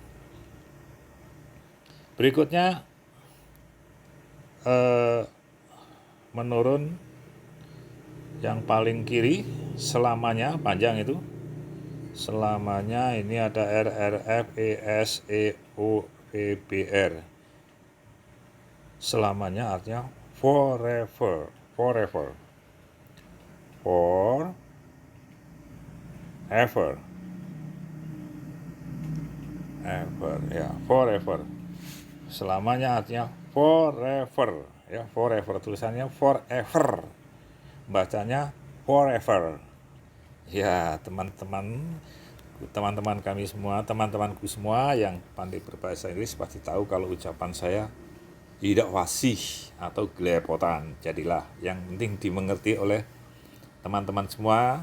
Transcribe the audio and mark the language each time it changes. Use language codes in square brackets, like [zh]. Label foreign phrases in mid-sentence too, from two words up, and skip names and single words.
[id] Berikutnya menurun yang paling kiri, selamanya panjang itu. Selamanya ini ada RRFESEOVBR. Selamanya artinya forever. Forever. Forever. Ever, ya, forever. Selamanya artinya forever, ya, forever. Tulisannya forever. Bacanya forever. Ya, teman-teman kami semua, teman-temanku semua yang pandai berbahasa Inggris pasti tahu kalau ucapan saya tidak fasih atau gelepotan. Jadilah, yang penting dimengerti oleh teman-teman semua.